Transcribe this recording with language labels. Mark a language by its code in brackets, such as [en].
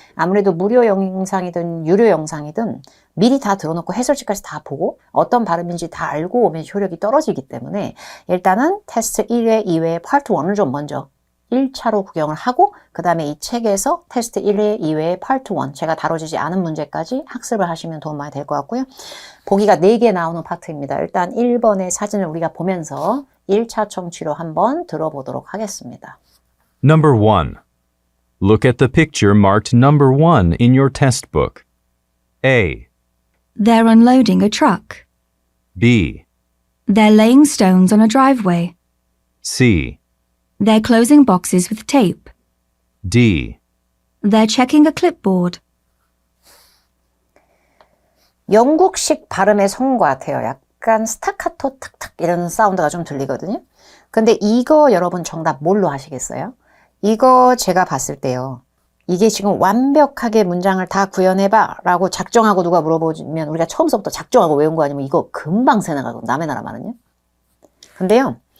[ko] 아무래도 무료 영상이든 유료 영상이든 미리 다 들어놓고 해설지까지 다 보고 어떤 발음인지 다 알고 오면 효력이 떨어지기 때문에 일단은 테스트 1회, 2회 파트 1을 좀 먼저 1차로 구경을 하고 그 다음에 이 책에서 테스트 1회, 2회 파트 1 제가 다뤄지지 않은 문제까지 학습을 하시면 도움 많이 될 것 같고요. 보기가 4개 나오는 파트입니다. 일단 1번의 사진을 우리가 보면서 1차 청취로 한번 들어보도록 하겠습니다. [en] Number 1. Look at the picture marked number 1 in your test book. A. They're unloading a truck. B. They're laying stones on a driveway. C. They're closing boxes with tape. D. They're checking a clipboard. [ko] 영국식 발음의 성과 같아요. 약간 스타카토 탁탁 이런 사운드가 좀 들리거든요. 근데 이거 여러분 정답 뭘로 하시겠어요? 이거 제가 봤을 때요. 이게 지금 완벽하게 문장을 다 구현해봐 라고 작정하고 누가 물어보면 우리가 처음부터 작정하고 외운 거 아니면 이거 금방 새나가고 남의 나라만은요. 근데요.